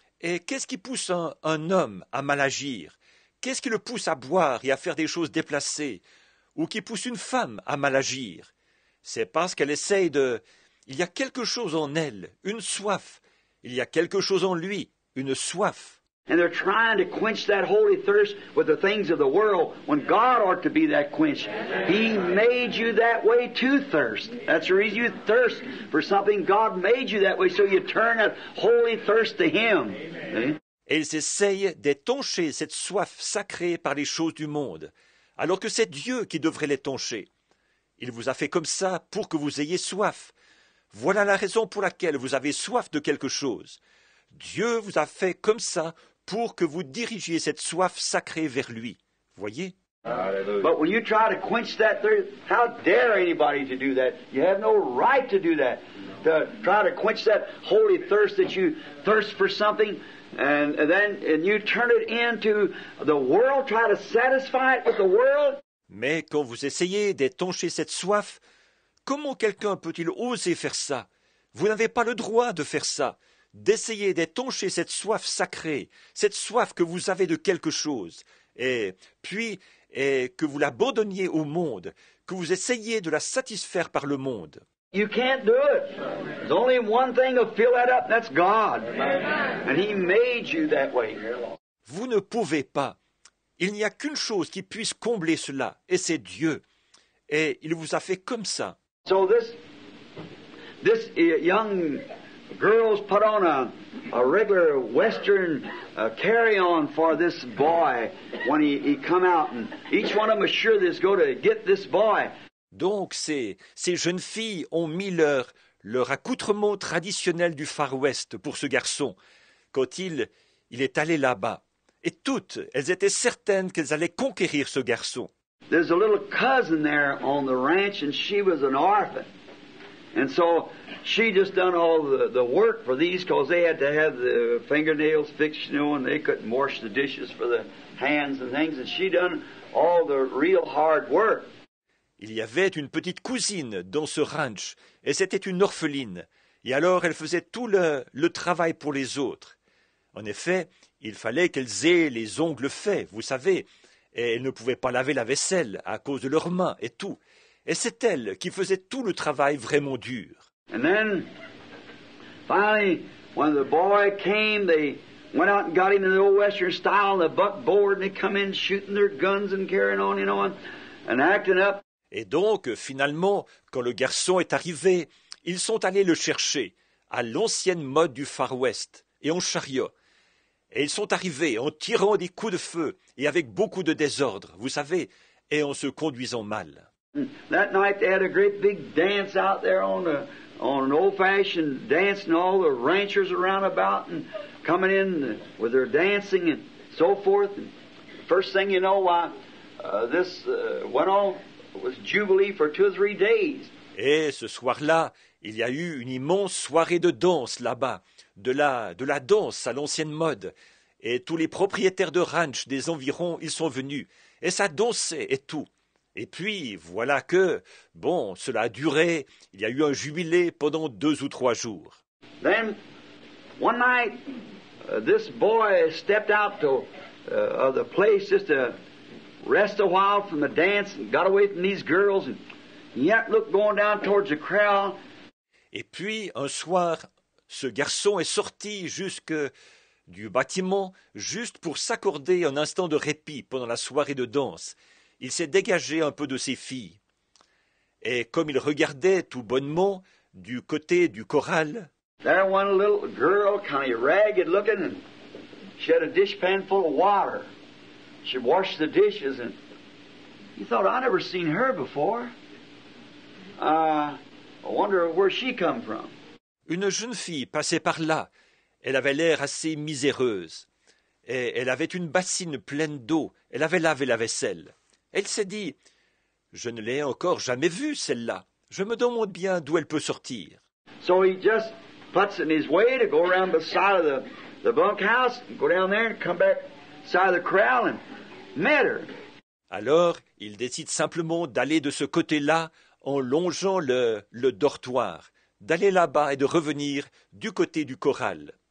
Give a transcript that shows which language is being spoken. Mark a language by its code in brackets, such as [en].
[fr] Et qu'est-ce qui pousse un homme à mal agir? Qu'est-ce qui le pousse à boire et à faire des choses déplacées? Ou qui pousse une femme à mal agir? C'est parce qu'elle essaye de... Il y a quelque chose en elle, une soif. Il y a quelque chose en lui, une soif. [en] And they're trying to quench that holy thirst with the things of the world when God ought to be that quench. He made you that way to thirst. That's the reason you thirst for something. God made you that way, so you turn that holy thirst to Him. [fr] Et ils essayent d'étancher cette soif sacrée par les choses du monde, alors que c'est Dieu qui devrait l'étancher. Il vous a fait comme ça pour que vous ayez soif. Voilà la raison pour laquelle vous avez soif de quelque chose. Dieu vous a fait comme ça pour que vous dirigiez cette soif sacrée vers lui. Voyez? [en] Hallelujah. But when you try to quench that thirst, how dare anybody to do that? You have no right to do that. To try to quench that holy thirst that you thirst for something, and you turn it into the world, try to satisfy it with the world. [fr] Mais quand vous essayez d'étancher cette soif, comment quelqu'un peut-il oser faire ça? Vous n'avez pas le droit de faire ça, d'essayer d'étancher cette soif sacrée, cette soif que vous avez de quelque chose, et que vous l'abandonniez au monde, que vous essayiez de la satisfaire par le monde. [en] You can't do it. There's only one thing to fill that up, and that's God. And He made you that way. [fr] Vous ne pouvez pas. Il n'y a qu'une chose qui puisse combler cela, et c'est Dieu. Et il vous a fait comme ça. [en] So this young girl's put on a regular Western carry-on for this boy when he come out, and each one of them is sure they's going to get this boy. [fr] Donc ces jeunes filles ont mis leur accoutrement traditionnel du Far West pour ce garçon, quand il est allé là-bas. Et toutes, elles étaient certaines qu'elles allaient conquérir ce garçon. [en] There's a little cousin there on the ranch, and she was an orphan. And so she just done all the work for these, because they had to have the fingernails fixed, and they couldn't wash the dishes for the hands and things, and she done all the real hard work. [fr] Il y avait une petite cousine dans ce ranch, et c'était une orpheline, et alors elle faisait tout le travail pour les autres. En effet, il fallait qu'elles aient les ongles faits, vous savez, et elles ne pouvaient pas laver la vaisselle à cause de leurs mains et tout. Et c'est elle qui faisait tout le travail vraiment dur. [en] And then, finally, when the boy came, they went out and got him in the old Western style, the buckboard, and they come in shooting their guns and carrying on, and acting up. [fr] Et donc, finalement, quand le garçon est arrivé, ils sont allés le chercher, à l'ancienne mode du Far West, et en chariot. Et ils sont arrivés en tirant des coups de feu, et avec beaucoup de désordre, vous savez, et en se conduisant mal. [en] That night they had a great big dance out there on an old-fashioned dance, and all the ranchers around about and coming in with their dancing and so forth. And first thing you know, this went on. It was jubilee for 2 or 3 days. [fr] Et ce soir-là, il y a eu une immense soirée de danse là-bas, de la danse à l'ancienne mode. Et tous les propriétaires de ranch des environs, ils sont venus. Et ça dansait et tout. Et puis, voilà que, bon, cela a duré, il y a eu un jubilé pendant 2 ou 3 jours. [en] Then, one night, this boy stepped out of the place just to rest a while from the dance and got away from these girls, and yet looked going down towards the crowd. [fr] Et puis, un soir, ce garçon est sorti jusque du bâtiment juste pour s'accorder un instant de répit pendant la soirée de danse. Il s'est dégagé un peu de ses filles. Et comme il regardait tout bonnement du côté du corral, [en] there one little girl, kind of ragged looking, and she had a dishpan full of water. She washed the dishes, and he thought, I never seen her before. I wonder where she come from. [fr] Une jeune fille passait par là. Elle avait l'air assez miséreuse. Et elle avait une bassine pleine d'eau. Elle avait lavé la vaisselle. Elle s'est dit, je ne l'ai encore jamais vue, celle-là. Je me demande bien d'où elle peut sortir. [en] So he just puts in his way to go around the side of the bunkhouse, and go down there and come back side of the corral and met her. [fr] Alors, il décide simplement d'aller de ce côté-là en longeant le dortoir, d'aller là-bas et de revenir du côté du corral.